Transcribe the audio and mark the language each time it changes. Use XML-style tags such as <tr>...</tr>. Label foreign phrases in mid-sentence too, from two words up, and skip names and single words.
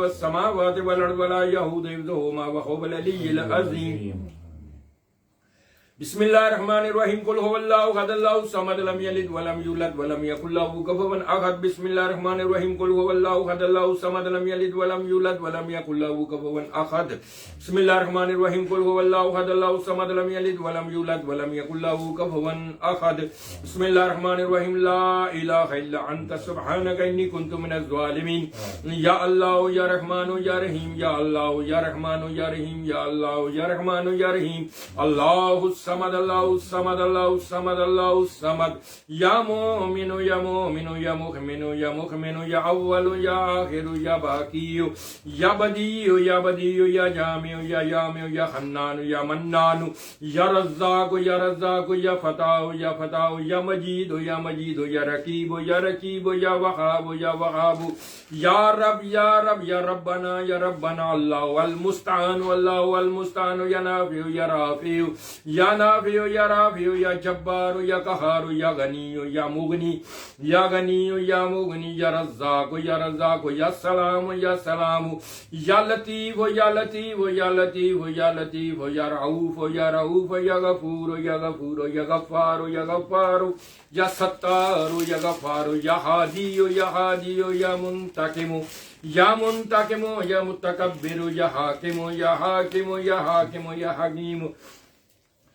<ar>السماوات والأرض ولا يؤوده حفظهما وهو العلي العظيم بسم اللہ الرحمن الرحیم قل هو اللہ احد اللہ الصمد لم یلد ولم یولد ولم یکن له کفوا احد بسم اللہ الرحمن الرحیم قل هو اللہ احد اللہ الصمد لم یلد ولم یولد ولم یکن له کفوا احد بسم اللہ الرحمن الرحیم قل هو اللہ احد اللہ الصمد لم یلد ولم یولد ولم یکن له کفوا احد بسم اللہ الرحمن الرحیم لا الہ الا انت سبحانک انی کنت من الظالمین یا اللہ یا رحمان یا رحیم یا اللہ یا رحمان یا رحیم یا اللہ یا رحمان یا رحیم اللہ الصمد اللہ الصمد اللہ الصمد اللہ الصمد یا مومن یا مومن یا مؤمن یا مؤمن یا اول یا آخر یا باقی یا بدیع یا بدیع یا جامع یا جامع یا حنان یا منان یا رزاق یا رزاق یا فتاح یا فتاح یا مجید یا مجید یا رقیب یا رقیب یا وہاب یا وہاب یا رب یا رب یا ربنا اللہ المستعان واللہ المستعان یا نافع یا رافع یا نافع یا رافع یا جبار یا قہار یا غنی یا مغنی یا غنی یا مغنی یا رزاق یا سلام یا سلام یا لطیف یا لطیف یا لطیف یا لطیف یا رعوف یا رعوف یا غفور یا غفور یا غفار یا غفار یا ستار یا غفار یا ہادی یا منتقم یا منتقم یا متکبر یا حاکم یا حاکم یا حاکم یا حکیم</ar>